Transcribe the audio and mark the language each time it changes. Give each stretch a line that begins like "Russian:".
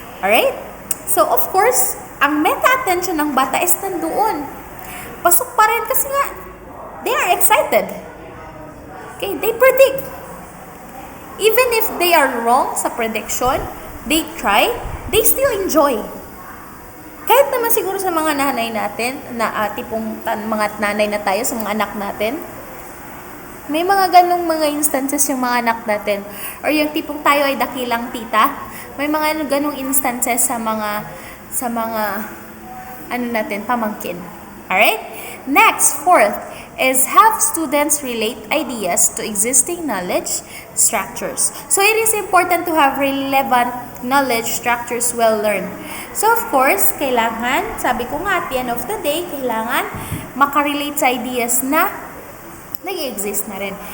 English: Alright? So of course,
Filipino: ang meta-attention ng bata is nandoon. Pasok pa rin kasi nga,
English: they are excited. Okay, they predict. Even if they are wrong sa prediction, they try, they still enjoy.
Filipino: Kahit naman siguro sa mga nanay natin, na tipong mga nanay na tayo sa mga anak natin, may mga ganong mga instances yung mga anak natin. Or yung tipong tayo ay dakilang tita, may mga ganong instances sa mga natin, pamangkin.
English: Alright? Next, fourth, is have students relate ideas to existing knowledge structures. So it is important to have relevant knowledge structures well learned.
Filipino: So of course, kailangan, sabi ko nga
English: at the end of the day,
Filipino: kailangan makarelate sa ideas na nag-exist na rin.